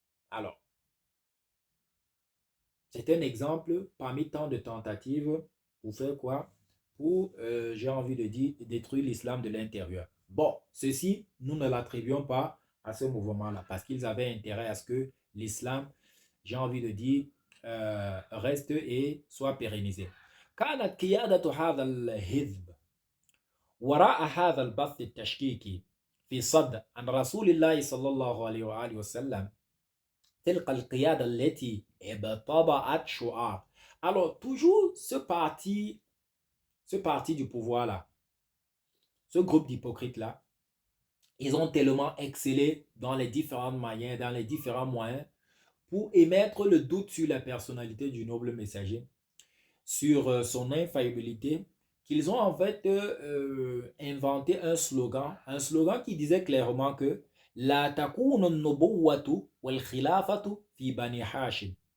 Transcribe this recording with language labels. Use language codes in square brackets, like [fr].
[fr] Alors, c'est un exemple parmi tant de tentatives pour faire quoi? Pour, j'ai envie de dire, détruire l'islam de l'intérieur. Bon, ceci, nous ne l'attribuons pas à ce mouvement-là parce qu'ils avaient intérêt à ce que l'islam, j'ai envie de dire, reste et soit pérennisé. [ar] كانت قيادة هذا الحزب وراء هذا البث التشكيكي في صد عن رسول الله صلى الله عليه وآله وسلم تلك القيادة التي ابتضعت شعار. [fr] Alors, toujours ce parti du pouvoir-là, ce groupe d'hypocrites-là, ils ont tellement excellé dans les différentes manières, dans les différents moyens pour émettre le doute sur la personnalité du noble messager, sur son infaillibilité, qu'ils ont en fait inventé un slogan qui disait clairement que [ar] la takunu nubuwatu wal khilafatu fi bani Hashim.